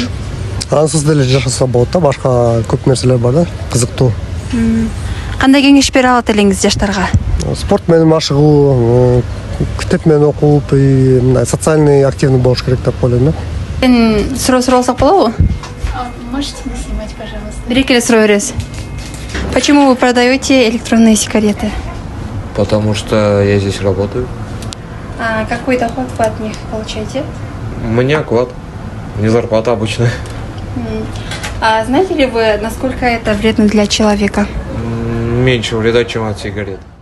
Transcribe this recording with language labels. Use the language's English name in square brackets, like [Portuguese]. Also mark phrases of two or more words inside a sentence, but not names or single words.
[Kyrgyz] Ансыз деле жашаса болот да, башка көп нерселер бар да, кызыктуу. Кандай кеңеш бере алат элеңиз жаштарга? Спорт менен машыгуу, китеп менен окуп, мындай [Russian] социальный активный [Kyrgyz] болуш керек деп ойлойм да. Суроо суралсак болобу? [Russian] Можете не снимать, пожалуйста. [Kyrgyz] Бир-эки эле суроо беребиз. [Russian] Почему вы продаете электронные сигареты? Потому что я здесь работаю. Какой доход вы от них получаете? У меня оклад, не зарплата обычная. Знаете ли вы, насколько это вредно для человека? Меньше вреда, чем от сигарет.